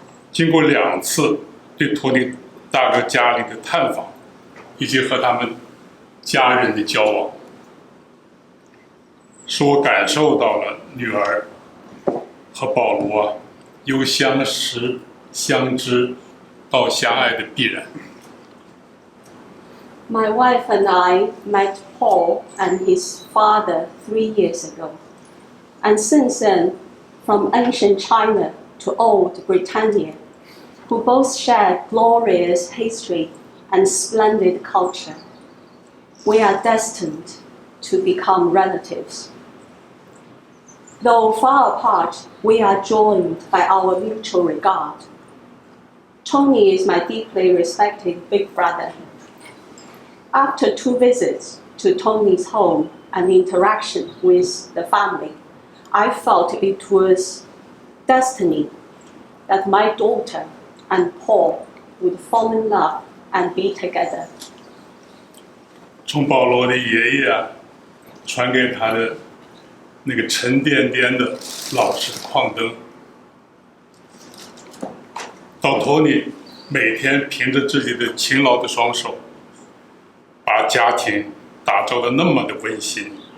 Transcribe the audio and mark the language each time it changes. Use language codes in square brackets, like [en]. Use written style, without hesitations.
[zh] 经过2次对托尼大哥家里的探访，以及和他们家人的交往，使我感受到了女儿和保罗啊，由相识、相知到相爱的必然。 [en] My wife and I met Paul and his father 3 years ago, and since then, from ancient China to old Britannia, who both share glorious history and splendid culture, we are destined to become relatives. Though far apart, we are joined by our mutual regard. Tony is my deeply respected big brother. After 2 visits to Tony's home and interaction with the family, I felt it was destiny that my daughter and Paul would fall in love and be together. [zh] 从保罗的爷爷啊，传给他的那个沉甸甸的老式矿灯，到托尼每天凭着自己的勤劳的双手，把家庭打造的那么的温馨。